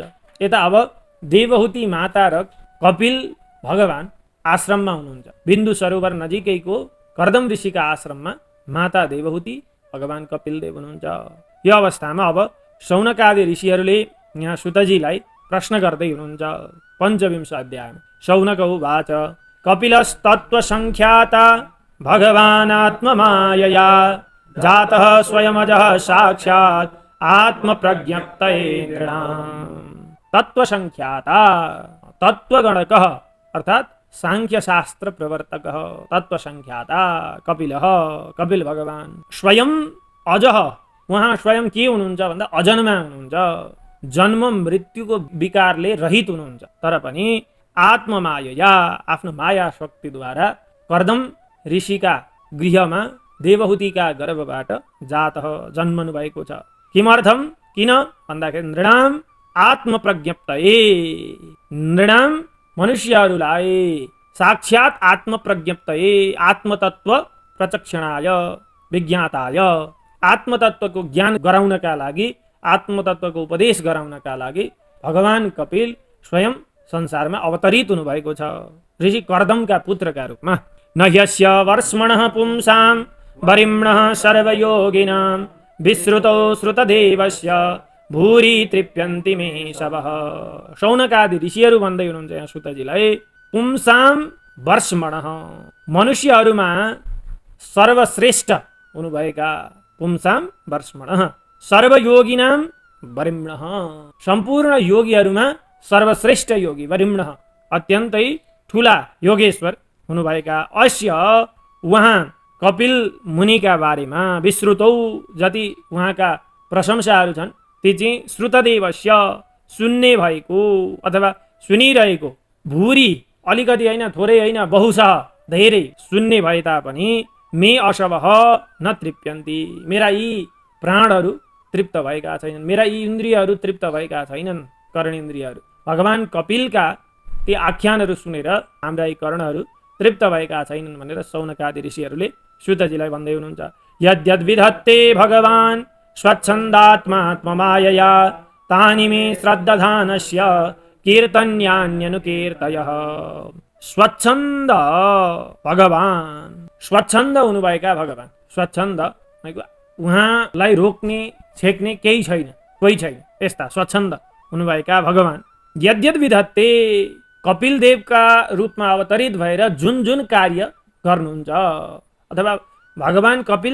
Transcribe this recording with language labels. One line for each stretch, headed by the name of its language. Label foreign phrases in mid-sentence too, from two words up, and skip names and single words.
Nepali: यता अब देवहूति माता र कपिल भगवान आश्रममा हुनुहुन्छ। बिन्दु सरोवर नजिकैको कर्दम ऋषिका आश्रममा माता देवहूति, भगवान कपिलदेव हुनुहुन्छ। यो अवस्थामा अब शौनकादि ऋषिहरूले यहाँ सुतजीलाई प्रश्न गर्दै हुनुहुन्छ।
Sanskrit: 25 अध्यायमा शौनक उवाच कपिलस्तत्त्वसङ्ख्याता भगवानात्ममायया जातः स्वयमजः साक्षात् आत्मप्रज्ञप्तये नृणाम्। तत्त्वसङ्ख्याता तत्त्वगणकः अर्थात् सांख्यशास्त्र प्रवर्तकः तत्त्वसङ्ख्याता कपिलः
Nepali: कपिल भगवान
Sanskrit: स्वयं अजः
Nepali: उहाँ स्वयं के हुनुहुन्छ भन्दा अजन्मा हुनुहुन्छ, जन्म मृत्युको विकारले रहित हुनुहुन्छ। तर पनि आत्ममाया आफ्नो माया शक्तिद्वारा कर्दम ऋषिका गृहमा देवहूतिका गर्भबाट जातः जन्मनु भएको छ। किमर्थम किन भन्दाखेरि
Sanskrit: नृणाम आत्मप्रज्ञप्तये नृणाम
Nepali: मनुष्यहरूलाई
Sanskrit: साक्षात् आत्मप्रज्ञप्तये आत्मतत्व प्रचक्षणाय विज्ञाताय
Nepali: आत्मतत्वको ज्ञान गराउनका लागि आत्मतत्वको उपदेश गराउनका लागि भगवान कपिल स्वयं संसारमा अवतरित हुनुभएको छ ऋषि कर्दमका पुत्रका रूपमा।
Sanskrit: न ह्यस्य वर्ष्मणः पुंसां वरिम्णः सर्वयोगिनां विश्रुतौ श्रुतदेवस्य भूरि तृप्यन्ति मे शवः।
Nepali: शौनकादि ऋषिहरू भन्दै हुनुहुन्छ यहाँ सुतजीलाई,
Sanskrit: पुंसां वर्ष्मणः
Nepali: मनुष्यहरूमा सर्वश्रेष्ठ हुनुभएका
Sanskrit: पुंसां वर्ष्मणः सर्वयोगिनां वरिम्णः
Nepali: सम्पूर्ण योगीहरूमा सर्वश्रेष्ठ योगी वरिम्णः अत्यन्तै ठुला योगेश्वर हुनुभएका अस्य उहाँ कपिल मुनिका बारेमा विश्रुतौ जति उहाँका प्रशंसाहरू छन् ती चाहिँ श्रुतदेवस्य सुन्ने भएको अथवा सुनिरहेको भूरि अलिकति होइन थोरै होइन बहुशः धेरै सुन्ने भए तापनि
Sanskrit: मे अशवः न तृप्यन्ति
Nepali: मेरा यी प्राणहरू तृप्त भएका छैनन्, मेरा यी इन्द्रियहरू तृप्त भएका छैनन् कर्णेन्द्रियहरू। भगवान कपिलका ती आख्यानहरू सुनेर हाम्रा यी कर्णहरू तृप्त भएका छैनन् भनेर शौनकादि ऋषिहरूले सुतजीलाई भन्दै हुनुहुन्छ।
Sanskrit: यद्यद्विधत्ते भगवान् स्वच्छन्दात्मात्ममायया तानि मे श्रद्धानस्य कीर्तन्यान्यनुकीर्तयः।
Nepali: स्वच्छन्द भगवान, स्वच्छन्द हुनुभएका भगवान, स्वच्छन्द उहाँलाई रोक्ने छेक्ने केही छैन, कोही छैन, यस्ता स्वच्छन्द हुनुभएका भगवान।
Sanskrit: यद्यद् विधत्ते,
Nepali: कपिल देवका रूपमा अवतरित भएर जुन जुन कार्य गर्नुहुन्छ, अथवा भगवान कपिल